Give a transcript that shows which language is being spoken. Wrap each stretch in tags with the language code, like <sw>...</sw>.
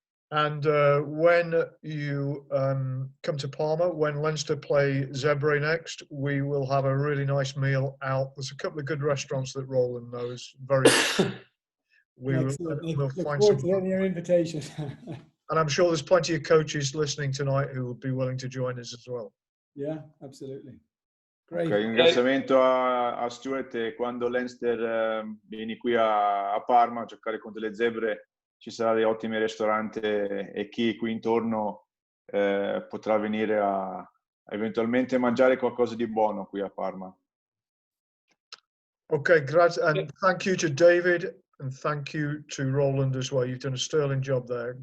<en>And when you come to Parma, when Leinster play Zebre next, we will have a really nice meal out. There's a couple of good restaurants that Roland knows. We'll find some. Your invitation. And I'm sure there's plenty of coaches listening tonight who will be willing to join us as well. Yeah, absolutely. Great.</en> <it>Okay, un ringraziamento a Stuart, e quando Leinster vieni qui a Parma a giocare contro le Zebre, ci sarà dei ottimi ristoranti e chi qui intorno potrà venire a eventualmente mangiare qualcosa di buono qui a Parma.</it> <en>Okay,</en> <it>grazie,</it> <en>and thank you to David, and thank you to Roland as well. You've done a sterling job there.</en>